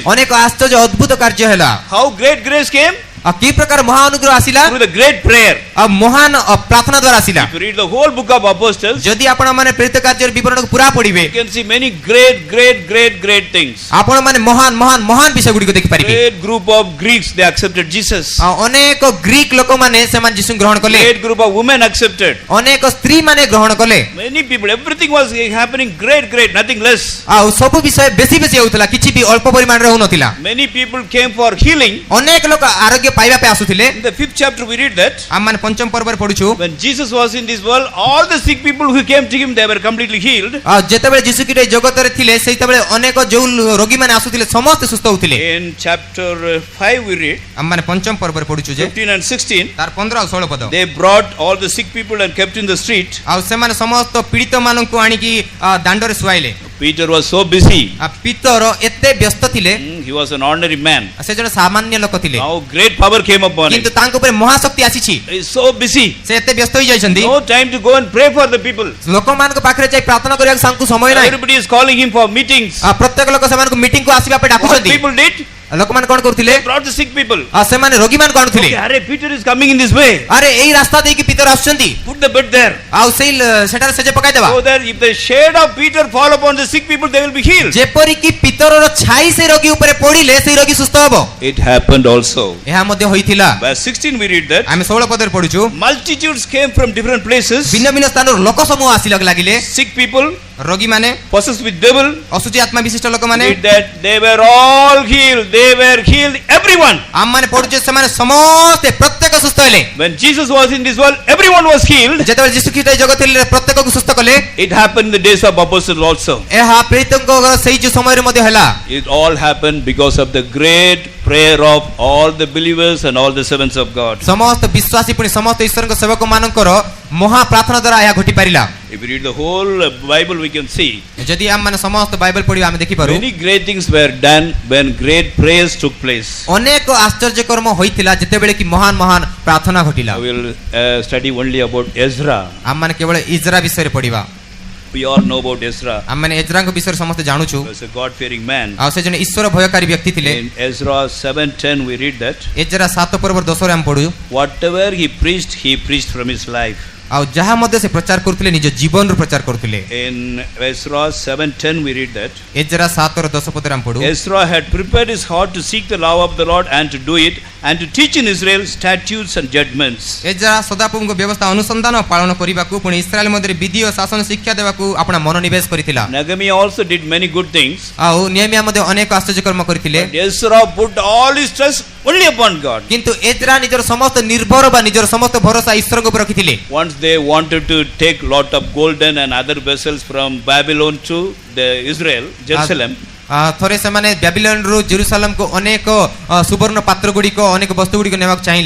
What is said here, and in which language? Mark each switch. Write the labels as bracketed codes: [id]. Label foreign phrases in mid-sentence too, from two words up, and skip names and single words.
[or] ଅନେକ ଆଶ୍ଚର୍ଯ୍ୟ ଅଦ୍ଭୁତ କାର୍ଯ୍ୟ ହେଲା। [en] How great grace came? [or] ଆଉ କି ପ୍ରକାର ମହା ଅନୁଗ୍ରହ ଆସିଲା? [en] Through the great prayer. [or] ଆଉ ମହାନ ପ୍ରାର୍ଥନା ଦ୍ୱାରା ଆସିଲା। [en] If you read the whole book of Apostles, [or] ଯଦି ଆପଣ ମାନେ ପ୍ରେରିତ କାର୍ଯ୍ୟର ବିବରଣକୁ ପୁରା ପଢିବେ [en] you can see many great things. [or] ଆପଣ ମାନେ ମହାନ ବିଷୟ ଗୁଡିକ ଦେଖିପାରିବେ। [en] Great group of Greeks, they accepted Jesus. [or] ଆଉ ଅନେକ ଗ୍ରୀକ ଲୋକମାନେ ସେମାନେ ଯୀଶୁଙ୍କୁ ଗ୍ରହଣ କଲେ। [en] Great group of women accepted. [or] ଅନେକ ସ୍ତ୍ରୀ ମାନେ ଗ୍ରହଣ କଲେ। [en] Many people, everything was happening great, nothing less. [or] ଆଉ ସବୁ ବିଷୟ ବେଶୀ ହେଉଥିଲା, କିଛି ବି ଅଳ୍ପ ପରିମାଣରେ ହଉନଥିଲା। [en] Many people came for healing. [or] ଅନେକ ଲୋକ ଆରୋଗ୍ୟ ପାଇବା ପାଇଁ ଆସୁଥିଲେ। [en] In the 5th chapter we read that [or] ଆମମାନେ ପଞ୍ଚମ ପର୍ବରେ ପଢୁଛୁ [en] when Jesus was in this world, all the sick people who came to him, they were completely healed. [or] ଆଉ ଯେତେବେଳେ ଯୀଶୁ ଖ୍ରୀଷ୍ଟ ଏ ଜଗତରେ ଥିଲେ ସେତେବେଳେ ଅନେକ ଯୋଉ ରୋଗୀମାନେ ଆସୁଥିଲେ ସମସ୍ତେ ସୁସ୍ଥ ହେଉଥିଲେ। [en] In chapter 5 we read [or] ଆମମାନେ ପଞ୍ଚମ ପର୍ବରେ ପଢୁଛୁ ଯେ [en] 15 and 16, [or] ତାର 15 ଆଉ 16 ପଦ। [en] they brought all the sick people and kept in the street. [or] ଆଉ ସେମାନେ ସମସ୍ତ ପୀଡ଼ିତ ମାନଙ୍କୁ ଆଣିକି ଦାଣ୍ଡରେ ଶୁଆଇଲେ। [en] Peter was so busy. [or] ପିତର ଏତେ ବ୍ୟସ୍ତ ଥିଲେ। [en] He was an ordinary man. [or] ସେ ଜଣେ ସାମାନ୍ୟ ଲୋକ ଥିଲେ। [en] Now great power came upon him. [or] କିନ୍ତୁ ତାଙ୍କ ଉପରେ ମହାଶକ୍ତି ଆସିଛି। [en] He is so busy. [or] ସେ ଏତେ ବ୍ୟସ୍ତ ହୋଇଯାଇଛନ୍ତି। [en] No time to go and pray for the people. [or] ଲୋକମାନଙ୍କ ପାଖରେ ଯାଇ ପ୍ରାର୍ଥନା କରିବାକୁ ତାଙ୍କୁ ସମୟ ନାହିଁ। [en] Everybody is calling him for meetings. [or] ପ୍ରତ୍ୟେକ ଲୋକ ସେମାନଙ୍କୁ ମିଟିଂକୁ ଆସିବା ପାଇଁ [en] What [or] ଡାକୁଛନ୍ତି। [en] people did? [or] ଲୋକମାନେ କ'ଣ କରୁଥିଲେ? [en] They brought the sick people. [or] ସେମାନେ ରୋଗୀମାନଙ୍କୁ ଆଣୁଥିଲେ। [en] Okay, Arey, Peter is coming in this way. [or] ଆରେ ଏଇ ରାସ୍ତା ଦେଇକି ପିତର ଆସୁଛନ୍ତି। [en] Put the bed there. [or] ଆଉ ସେଇ ସେଠାରେ ସେଜ ପକାଇଦେବା। [en] So that if the shade of Peter fall upon the sick people, they will be healed. [or] ଯେପରିକି ପିତରର ଛାଇ ସେ ରୋଗୀ ଉପରେ ପଡ଼ିଲେ ସେଇ ରୋଗୀ ସୁସ୍ଥ ହେବ। [en] It happened also. [or] ଏହା ମଧ୍ୟ ହୋଇଥିଲା। [en] Verse 16 we read that [or] ଆମେ 16 ପଦରେ ପଢୁଛୁ [en] multitudes came from different places. [or] ଭିନ୍ନ ଭିନ୍ନ ସ୍ଥାନରୁ ଲୋକ ସମୂହ ଆସିବାକୁ ଲାଗିଲେ। [en] Sick people, [or] ରୋଗୀମାନେ, [en] possessed with devil, [or] ଅଶୁଚି ଆତ୍ମା ବିଶିଷ୍ଟ ଲୋକମାନେ, [en] read that they were all healed. They were healed, everyone. [or] ଆମମାନେ ପଢୁଛୁ ସେମାନେ ସମସ୍ତେ ପ୍ରତ୍ୟେକ ସୁସ୍ଥ ହେଲେ। [en] When Jesus was in this world, everyone was healed. [or] ଯେତେବେଳେ ଯୀଶୁ ଖ୍ରୀଷ୍ଟ ଏ ଜଗତରେ ପ୍ରତ୍ୟେକକୁ ସୁସ୍ଥ କଲେ। [en] It happened in the days of apostles also. [or] ଏହା ପ୍ରେରିତଙ୍କ ସେଇ ଯୋଉ ସମୟରେ ମଧ୍ୟ ହେଲା। [en] It all happened because of the great prayer of all the believers and all the servants of God. [or] ସମସ୍ତ ବିଶ୍ୱାସୀ ପୁଣି ସମସ୍ତ ଈଶ୍ୱରଙ୍କ ସେବକ ମାନଙ୍କର ମହା ପ୍ରାର୍ଥନା ଦ୍ୱାରା ଏହା ଘଟି ପାରିଲା। [en] If you read the whole Bible, we can see [or] ଯଦି ଆମମାନେ ସମସ୍ତ ବାଇବଲ ପଢିବା ଆମେ ଦେଖିପାରୁ [en] many great things were done when great prayers took place. [or] ଅନେକ ଆଶ୍ଚର୍ଯ୍ୟ କର୍ମ ହୋଇଥିଲା ଯେତେବେଳେ କି ମହାନ ପ୍ରାର୍ଥନା ଘଟିଲା। [en] I will study only about Ezra. [or] ଆମମାନେ କେବଳ ଇଜ୍ରା ବିଷୟରେ ପଢିବା। [en] We all know about Ezra. [or] ଆମେ ମାନେ ଏଜ୍ରାଙ୍କ ବିଷୟରେ ସମସ୍ତେ ଜାଣୁଛୁ। [en] He was a God-fearing man. [or] ଆଉ ସେ ଜଣେ ଈଶ୍ୱର ଭୟକାରୀ ବ୍ୟକ୍ତି ଥିଲେ। [en] In Ezra 7:10 we read that [or] ଏଜ୍ରା 7 ପର୍ବର 10 ରେ ଆମେ ପଢୁ, [en] whatever he preached from his life. [or] ଆଉ ଯାହା ମଧ୍ୟ ସେ ପ୍ରଚାର କରୁଥିଲେ ନିଜ ଜୀବନରୁ ପ୍ରଚାର କରୁଥିଲେ। [en] In Ezra 7:10 we read that [or] ଏଜ୍ରା 7 ର 10 ପଦରେ ଆମେ ପଢୁ, [en] Ezra had prepared his heart to seek the law of the Lord and to do it and to teach in Israel statutes and judgments. [or] ଏଜ୍ରା ସଦାପ୍ରଭୁଙ୍କ ବ୍ୟବସ୍ଥା ଅନୁସନ୍ଧାନ ପାଳନ କରିବାକୁ ପୁଣି ଇସ୍ରାଏଲ ମଧ୍ୟରେ ବିଧି ଓ ଶାସନ ଶିକ୍ଷା ଦେବାକୁ ଆପଣା ମନୋନିବେଶ କରିଥିଲା। [en] Nehemiah also did many good things. [or] ଆଉ ନେହେମିୟା ମଧ୍ୟ ଅନେକ ଆଶ୍ଚର୍ଯ୍ୟ କର୍ମ କରିଥିଲେ। [en] But Ezra put all his trust only upon God. [or] କିନ୍ତୁ ଏଜ୍ରା ନିଜର ସମସ୍ତ ନିର୍ଭର ବା ନିଜର ସମସ୍ତ ଭରସା ଈଶ୍ୱରଙ୍କ ଉପରେ ରଖିଥିଲେ। [en] Once they wanted to take lot of golden and other vessels from Babylon to the Israel, Jerusalem. [or] ଥରେ ସେମାନେ ବ୍ୟାବିଲନରୁ ଜେରୁସାଲେମକୁ ଅନେକ ସୁବର୍ଣ୍ଣ ପାତ୍ର ଗୁଡ଼ିକ ଅନେକ ବସ୍ତୁ ଗୁଡ଼ିକ ନେବାକୁ ଚାହିଁଲେ।